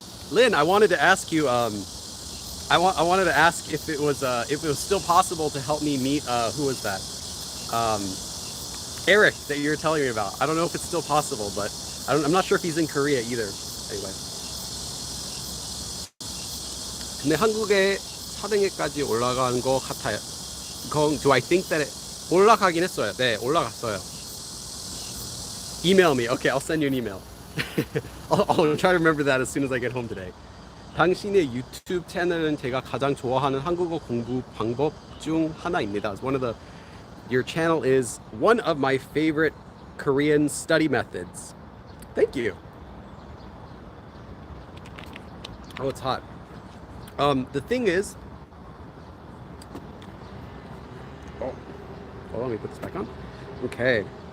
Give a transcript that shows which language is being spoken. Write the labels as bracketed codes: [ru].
[en] Lynn, I wanted to ask you. I wanted to ask if it was still possible to help me meet who was that? Eric that you were telling me about. I don't know if it's still possible, but I'm not sure if he's in Korea either. Anyway. [ko] 근데 한국에 4등에까지 올라간 것 같아요. [en] Do I think that [ko] 올라가긴 했어요. 네, 올라갔어요. [en] Email me. Okay, I'll send you an email. I'll try to remember that as soon as I get home today. [ko] 당신의 유튜브 채널은 제가 가장 좋아하는 한국어 공부 방법 중 하나입니다. [en] Your channel is one of my favorite Korean study methods. Thank you. Oh, it's hot. The thing is, let me put this back on. Okay.